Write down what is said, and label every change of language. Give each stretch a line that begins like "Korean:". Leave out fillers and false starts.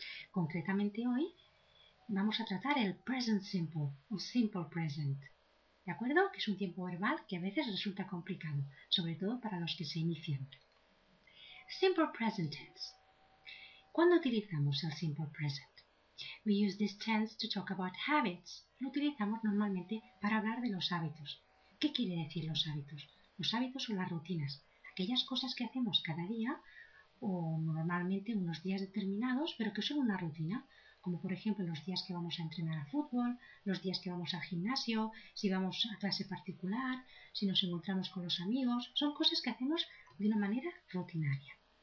Spanish: Concretamente hoy vamos a tratar el present simple o simple present. ¿De acuerdo? Que es un tiempo verbal que a veces resulta complicado, sobre todo para los que se inician. Simple present tense. ¿Cuándo utilizamos el simple present?
English: We use this tense to talk about habits.
Spanish: Lo utilizamos normalmente para hablar de los hábitos. ¿Qué quiere decir los hábitos? Los hábitos son las rutinas, aquellas cosas que hacemos cada día o normalmente unos días determinados, pero que son una rutina, como por ejemplo los días que vamos a entrenar a fútbol, los días que vamos al gimnasio, si vamos a clase particular, si nos encontramos con los amigos, son cosas que hacemos de una manera rutinaria.